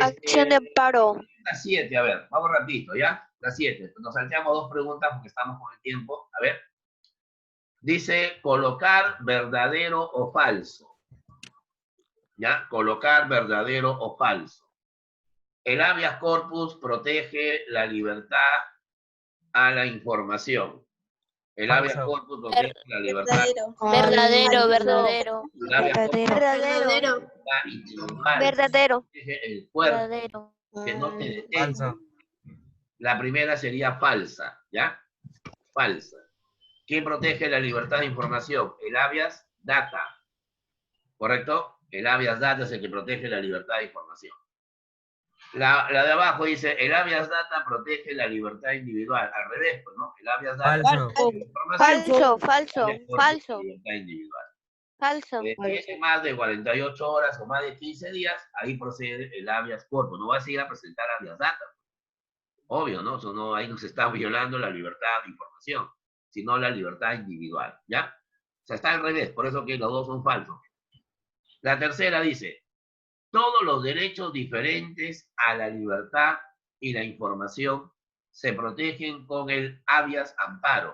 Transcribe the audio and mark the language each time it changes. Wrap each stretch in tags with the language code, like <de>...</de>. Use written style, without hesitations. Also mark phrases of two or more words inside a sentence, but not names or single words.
<es>Acción de amparo. la 7, a ver, vamos rapidito, ¿ya? La 7. Nos salteamos 2 preguntas porque estamos con el tiempo. A ver. Dice colocar verdadero o falso. ¿Ya? Colocar verdadero o falso. El</es> <la>habeas corpus</la> <es>protege la libertad a la información. El</es> <la>habeas corpus</la> <es>protege la libertad. Verdadero, verdadero. El</es> <la>habeas corpus</la> <es>Verdadero. Verdadero. protege el cuerpo, Verdadero. que no te detenga. Falso. La primera sería falsa, ¿ya? Falsa. ¿Quién protege la libertad de información? El</es> <la>habeas data.</la> <es>¿Correcto? El</es> <la>habeas data</la> <es>es el que protege la libertad de información. La de abajo dice, el</es> <la>habeas data</la> <es>protege la libertad individual. Al revés, pues, ¿no? El</es> <la>habeas data</la> <es>Falso. protege la información. Falso. La libertad individual. Falso. Tiene más de 48 horas o más de 15 días, ahí procede el</es> <la>habeas corpus.</la> <es>No vas a ir a presentar</es> <la>habeas data.</la> <es>Obvio, ¿no? Eso no, ahí no se está violando la libertad de información, sino la libertad individual, ¿ya? O sea, está al revés, por eso que los dos son falsos. La tercera dice, todos los derechos diferentes a la libertad y la información se protegen con el habeas amparo.</es>